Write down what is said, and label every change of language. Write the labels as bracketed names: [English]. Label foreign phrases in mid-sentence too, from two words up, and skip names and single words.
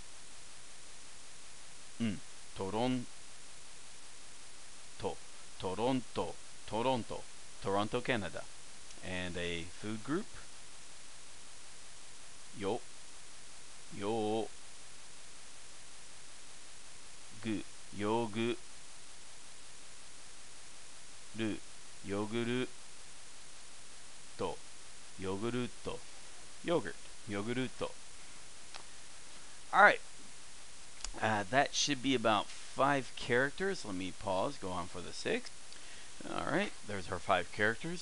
[English] Toronto. Toronto. Toronto. Toronto, Canada. And a food group. Yo. Yo. Gu. Yogu. Ru. Yoguru. To. Yogurutto. Yogurt. Yoguruto. Alright. That should be about 5 characters. Let me pause. Go on for the 6th. Alright. There's our 5 characters.